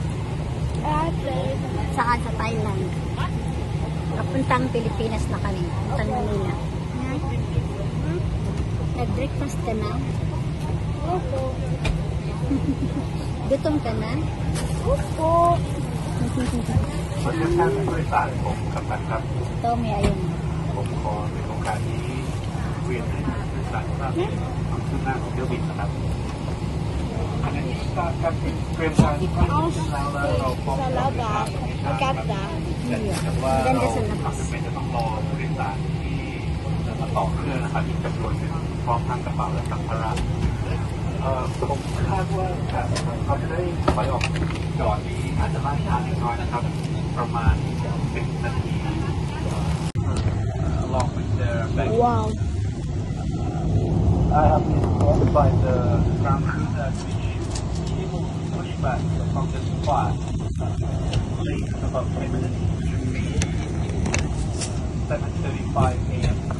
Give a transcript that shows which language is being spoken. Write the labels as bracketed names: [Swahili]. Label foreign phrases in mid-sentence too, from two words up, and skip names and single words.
[Filipino] Saan? Sa Thailand. Papuntang Pilipinas na kami. Papuntang Manila. Nag-breakfast ka na? Gutom ka na? Opo. [Thai] ขอเชิญท่านผู้โดยสารผมกับท่านครับ [Filipino] Ito, may ayun. [Thai] ผมขอในโอกาสนี้เวียนให้ท่านผู้โดยสารทราบความคืบหน้าของเที่ยวบินนะครับขณะนี้ ทราบการเตรียมการที่เข้าถึงแล้วเราพร้อมจะเดินทางในทางแต่ว่าเราจำเป็นจะต้องรอผู้โดยสารที่จะมาต่อเครื่องนะครับอีกจำนวนหนึ่งพร้อมทั้งกระเป๋าและสัมภาระผมคาดว่าเขาจะได้ถอยออกจอดนี้อาจจะล่าช้าเล็กน้อยนะครับประมาณ10 นาที [English] along with their baggage. Wow. I have been informed by the ground crew that we should be able to push back from this spot late about 10 minutes. Should be 7:35 a.m.